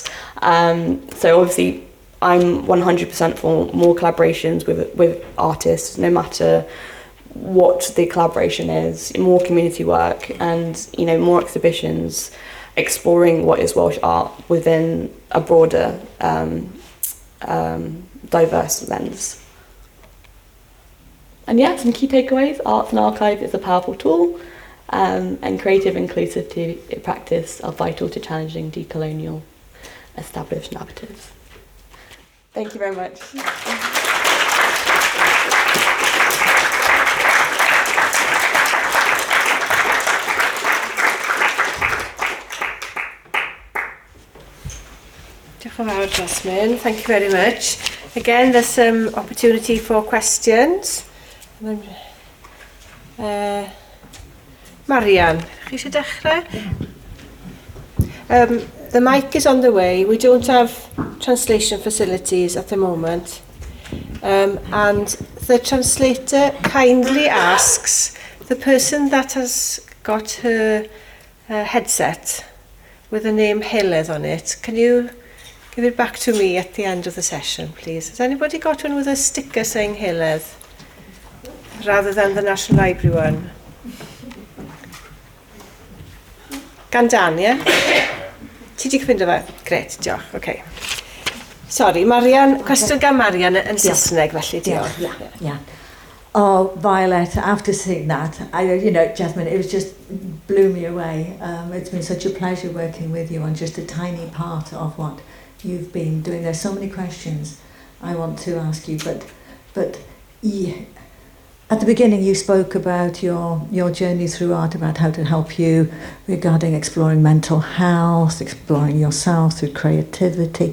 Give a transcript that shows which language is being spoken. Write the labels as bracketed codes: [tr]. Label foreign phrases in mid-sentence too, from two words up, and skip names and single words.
[en] So obviously I'm 100% for more collaborations with artists, no matter what the collaboration is, more community work, and more exhibitions exploring what is Welsh art within a broader diverse lens. And yeah, some key takeaways: Arts and Archive is a powerful tool, and creative inclusive practice are vital to challenging decolonial established narratives. Thank you very much. [cy] Diolch yn fawr, Jasmine. [en] Thank you very much. Again, there's some opportunity for questions. [cy] Marianne, chi eisiau dechrau? [en] The mic is on the way. We don't have translation facilities at the moment. And the translator kindly asks the person that has got her headset with the name Heledd on it, can you give it back to me at the end of the session, please? Has anybody got one with a sticker saying Heledd rather than the National Library one? [cy] Gan Dan, ie? Ti di ffindo fe? Gret, diolch, okay. Sorry, Marianne, cwestiwn gan Marianne yn Saesneg, felly, diolch. [en] Yeah. Oh, Violet, after seeing that, Jasmine, it was just blew me away. It's been such a pleasure working with you on just a tiny part of what you've been doing. There's so many questions I want to ask you, but yeah, at the beginning you spoke about your journey through art, about how to help you regarding exploring mental health, exploring yourself through creativity.